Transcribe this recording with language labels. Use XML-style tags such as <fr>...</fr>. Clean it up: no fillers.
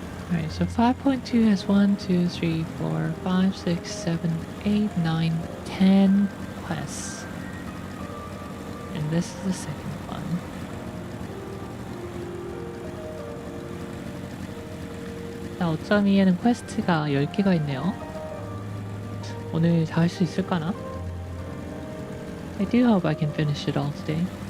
<en>Alright, so 5.2 has 1, 2, 3, 4, 5, 6, 7, 8, 9, 10 quests. And this is the second one.</en> <ko>자, 5.2에는 퀘스트가 10개가 있네요. 오늘 다 할 수 있을까나?</ko> <en>I do hope I can finish it all today.</en>